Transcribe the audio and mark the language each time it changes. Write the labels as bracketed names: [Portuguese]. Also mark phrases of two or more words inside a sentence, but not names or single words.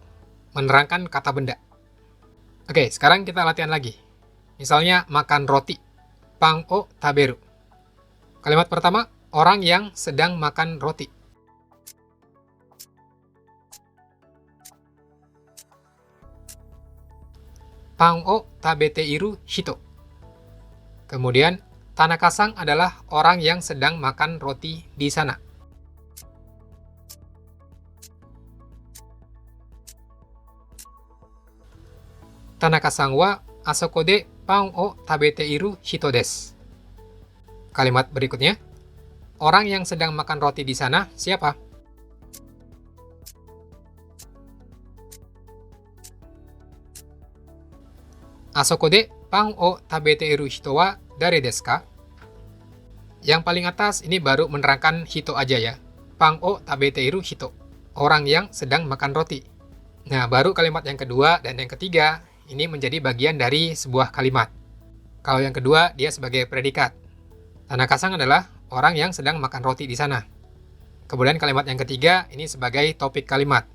[Indonesian] Menerangkan kata benda. Oke, sekarang kita latihan lagi. Misalnya makan roti. [Japanese] Pang o taberu. [Indonesian] Kalimat pertama, orang yang sedang makan roti. [Japanese] Pang o tabete iru hito. [Indonesian] Kemudian, Tanaka-san adalah orang yang sedang makan roti di sana. [Japanese] Tanaka-san wa asoko de pan o tabete iru hito desu. [Indonesian] Kalimat berikutnya, orang yang sedang makan roti di sana siapa? [Japanese] Asoko de pan o tabete iru hito wa dare desu ka? [Indonesian] Yang paling atas ini baru menerangkan hito aja ya. [Japanese] Pan o tabete iru hito. [Indonesian] Orang yang sedang makan roti. Nah, baru kalimat yang kedua dan yang ketiga ini menjadi bagian dari sebuah kalimat. Kalau yang kedua, dia sebagai predikat. Tanaka-san adalah orang yang sedang makan roti di sana. Kemudian kalimat yang ketiga, ini sebagai topik kalimat.